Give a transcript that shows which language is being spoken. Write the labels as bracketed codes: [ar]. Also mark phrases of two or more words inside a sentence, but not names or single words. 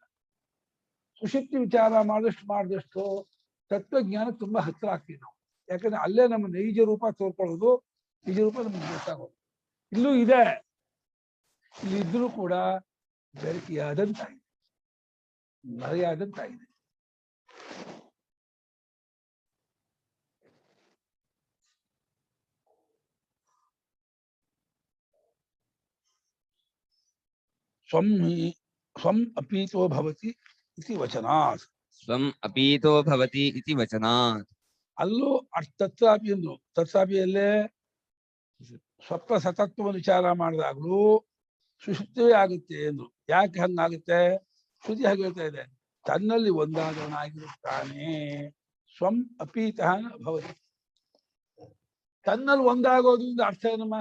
[kn] ಸುಷುಪ್ತಿ ವಿಚಾರ ಮಾಡಿದಷ್ಟು ತತ್ವಜ್ಞಾನಕ್ಕೆ ತುಂಬಾ ಹತ್ತಿರ ಆಗ್ತೀವಿ ನಾವು. ಯಾಕಂದ್ರೆ ಅಲ್ಲೇ ನಮ್ಮ ನೈಜ ರೂಪ ತೋರ್ಕೊಳ್ಳೋದು, ನಿಜ ರೂಪ ನಮ್ಗೆ ಗೊತ್ತಾಗೋದು. ಇಲ್ಲೂ ಇದೆ, ಇಲ್ಲಿದ್ರೂ ಕೂಡ ಬೆರಕಿಯಾದಂತಾಗಿದೆ, ಮರೆಯಾದಂತಾಗಿದೆ. [sa] ಸ್ವಂ ಅಪೀತೋ ಭವತಿ ಇತಿ ವಚನಾತ್. ಸ್ವಂ ಅಪೀತೋ ಭವತಿ ಇತಿ ವಚನಾತ್. [kn] ಅಲ್ಲೂ ತತ್ರಾಪಿ ಅಂದ್ರು. ತತ್ರಾಪಿಯಲ್ಲೇ ಸ್ವಪ್ನ ಸತತ್ವವನ್ನು ವಿಚಾರ ಮಾಡಿದಾಗ್ಲೂ ಸುಷುಪ್ತವೇ ಆಗುತ್ತೆ ಎಂದ್ರು. ಯಾಕೆ ಹಂಗಾಗುತ್ತೆ? ಶ್ರುತಿ ಹಾಗೆ ಹೇಳ್ತಾ ಇದೆ, ತನ್ನಲ್ಲಿ ಒಂದಾದವನಾಗಿರುತ್ತಾನೆ. [sa] ಸ್ವಂ ಅಪೀತ ಭವತಿ. [kn] ತನ್ನಲ್ಲಿ ಒಂದಾಗೋದ್ರಿಂದ ಅರ್ಥ ಏನಮ್ಮ?